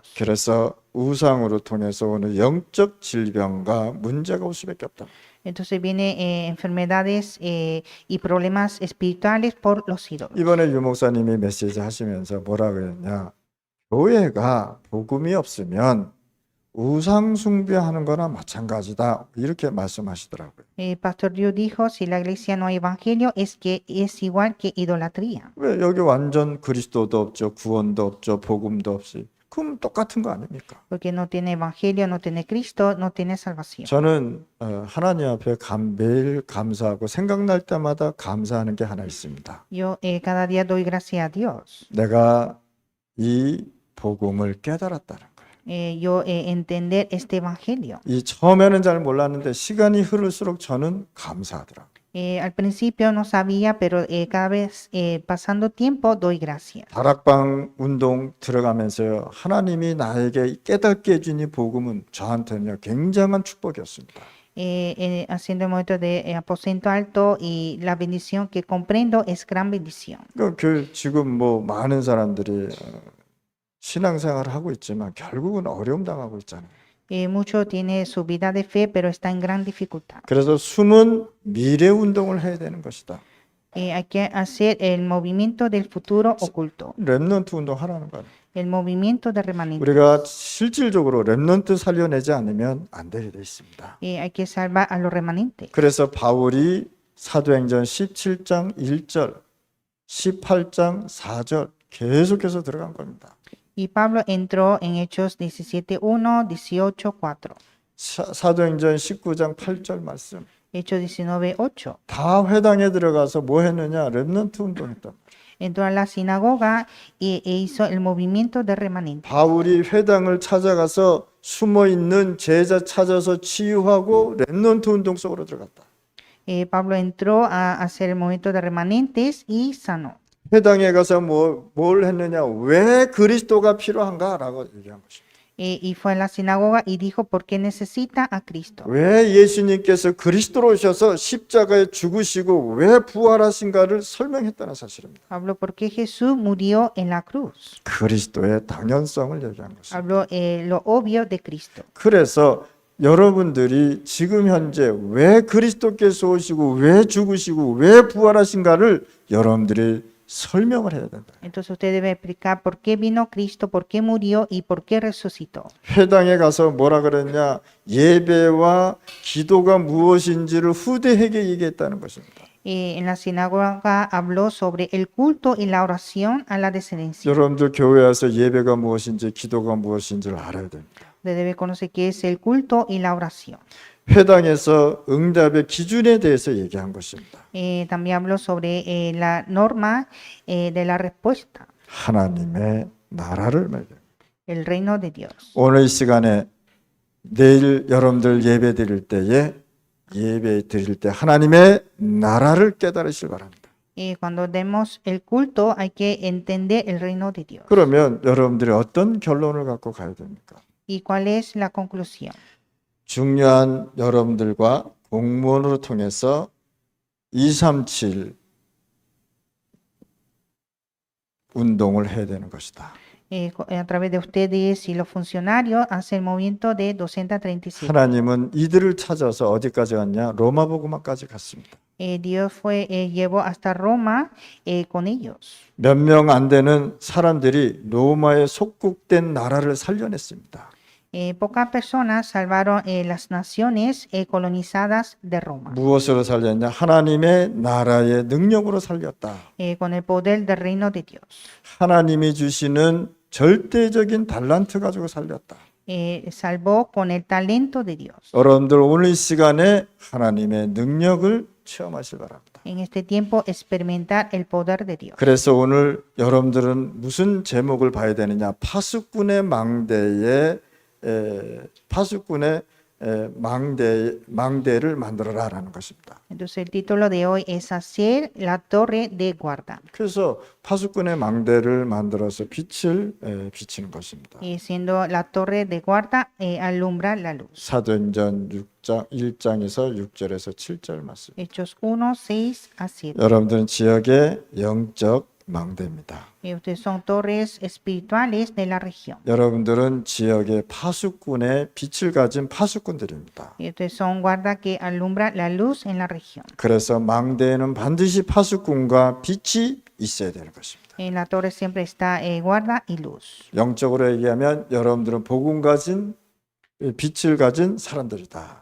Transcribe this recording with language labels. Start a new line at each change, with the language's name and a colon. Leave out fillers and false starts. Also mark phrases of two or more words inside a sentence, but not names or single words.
Korean: 그래서 우상으로 통해서 오는 영적 질병과 문제가 올 수밖에 없다.
Spanish: Entonces viene enfermedades y problemas espirituales por los ídolos.
Korean: 이번에 유 목사님이 메시지 하시면서 뭐라 그랬냐? 교회가 복음이 없으면 우상 숭배하는 거나 마찬가지다. 이렇게 말씀하시더라고요.
Spanish: Pastor Dio dijo, si la iglesia no hay evangelio, es que es igual que idolatría.
Korean: 왜 여기 완전 그리스도도 없죠. 구원도 없죠. 복음도 없이. 그럼 똑같은 거 아닙니까?
Spanish: Porque no tiene evangelio, no tiene Cristo, no tiene salvación.
Korean: 저는 하나님 앞에 매일 감사하고 생각날 때마다 감사하는 게 하나 있습니다.
Spanish: Yo cada día doy gracias a Dios.
Korean: 내가 이 복음을 깨달았다는 거예요.
Spanish: Yo entender este evangelio.
Korean: 이 처음에는 잘 몰랐는데 시간이 흐를수록 저는 감사하더라고요.
Spanish: Al principio no sabía, pero cada vez pasando tiempo doy gracias.
Korean: 다락방 운동 들어가면서요. 하나님이 나에게 깨닫게 해준 이 복음은 저한테는요. 굉장한 축복이었습니다.
Spanish: Haciendo el momento de aposento alto y la bendición que comprendo es gran bendición.
Korean: 지금 뭐 많은 사람들이 신앙생활을 하고 있지만 결국은 어려움 당하고 있잖아요.
Spanish: Mucho tiene su vida de fe, pero está en gran dificultad.
Korean: 그래서 숨은 미래 운동을 해야 되는 것이다.
Spanish: Hay que hacer el movimiento del futuro oculto,
Korean: 렘넌트 운동 하라는 거예요.
Spanish: el movimiento de remanente.
Korean: 우리가 실질적으로 렘넌트 살려내지 않으면 안 되게 돼 있습니다.
Spanish: Hay que salvar a los remanentes.
Korean: 그래서 바울이 사도행전 17장 1절, 18장 4절 계속해서 들어간 겁니다.
Spanish: Y Pablo entró en Hechos 17:1, 18:4.
Korean: 사도행전 19장 8절 말씀.
Spanish: Hechos 19:8.
Korean: 다 회당에 들어가서 뭐 했느냐? 렘넌트 운동했다.
Spanish: Entró a la sinagoga e hizo el movimiento de remanente.
Korean: 바울이 회당을 찾아가서 숨어 있는 제자 찾아서 치유하고 렘넌트 운동 속으로 들어갔다.
Spanish: Pablo entró a hacer el movimiento de remanentes y sanó.
Korean: 회당에 가서 뭘 했느냐? 왜 그리스도가 필요한가라고 얘기한 것입니다.
Spanish: Y fue a la sinagoga y dijo por qué necesita a Cristo.
Korean: 왜 예수님께서 그리스도로 오셔서 십자가에 죽으시고 왜 부활하신가를 설명했다는 사실입니다.
Spanish: Habló por qué Jesús murió en la cruz.
Korean: 그리스도의 당연성을 얘기한 것입니다.
Spanish: Habló lo obvio de Cristo.
Korean: 그래서 여러분들이 지금 현재 왜 그리스도께서 오시고 왜 죽으시고 왜 부활하신가를 여러분들이 설명을 해야 된다.
Spanish: Entonces usted debe explicar por qué vino Cristo, por qué murió y por qué resucitó.
Korean: 회당에 가서 뭐라 그랬냐? 예배와 기도가 무엇인지를 후대에게 얘기했다는 것입니다.
Spanish: En la sinagoga habló sobre el culto y la oración a la descendencia.
Korean: 여러분들 교회 와서 예배가 무엇인지 기도가 무엇인지를 알아야 됩니다.
Spanish: Usted debe conocer qué es el culto y la oración.
Korean: 회당에서 응답의 기준에 대해서 얘기한 것입니다.
Spanish: También habló sobre la norma de la respuesta,
Korean: 하나님의 나라를 말해요.
Spanish: el reino de Dios.
Korean: 오늘 이 시간에 내일 여러분들 예배 드릴 때에 예배 드릴 때 하나님의 나라를 깨달으시길 바랍니다.
Spanish: Cuando demos el culto hay que entender el reino de Dios.
Korean: 그러면 여러분들이 어떤 결론을 갖고 가야 됩니까?
Spanish: ¿Y cuál es la conclusión?
Korean: 중요한 여러분들과 공무원으로 통해서 237 운동을 해야 되는 것이다.
Spanish: A través de ustedes y los funcionarios hace el movimiento de 237.
Korean: 하나님은 이들을 찾아서 어디까지 갔냐? 로마복음화까지 갔습니다.
Spanish: Dios llevó hasta Roma con ellos.
Korean: 몇 명 안 되는 사람들이 로마에 속국된 나라를 살려냈습니다.
Spanish: Pocas personas salvaron las naciones colonizadas de Roma
Korean: 무엇으로 살렸냐? 하나님의 나라의 능력으로 살렸다.
Spanish: con el poder del reino de Dios.
Korean: 하나님이 주시는 절대적인 달란트 가지고 살렸다.
Spanish: Salvó con el talento de Dios.
Korean: 여러분들 오늘 이 시간에 하나님의 능력을 체험하시기 바랍니다.
Spanish: En este tiempo experimentar el poder de Dios.
Korean: 그래서 오늘 여러분들은 무슨 제목을 봐야 되느냐? 파수꾼의 망대를 만들어라라는 것입니다.
Spanish: Entonces el título de hoy es hacer la torre de guarda.
Korean: 그래서 파수꾼의 망대를 만들어서 빛을 비치는 것입니다.
Spanish: Siendo la torre de guarda alumbra la luz.
Korean: 사도행전 1장에서 6절에서 7절 말씀.
Spanish: Hechos 1, 6 a 7.
Korean: 여러분들은 지역의 영적 망대입니다.
Spanish: Ustedes son torres espirituales de la región.
Korean: 여러분들은 지역의 파수꾼의 빛을 가진 파수꾼들입니다.
Spanish: Ustedes son guarda que alumbra la luz en la región.
Korean: 그래서 망대에는 반드시 파수꾼과 빛이 있어야 되는 것입니다.
Spanish: En la torre siempre está guarda y luz.
Korean: 영적으로 얘기하면 여러분들은 복음 가진 빛을 가진 사람들이다.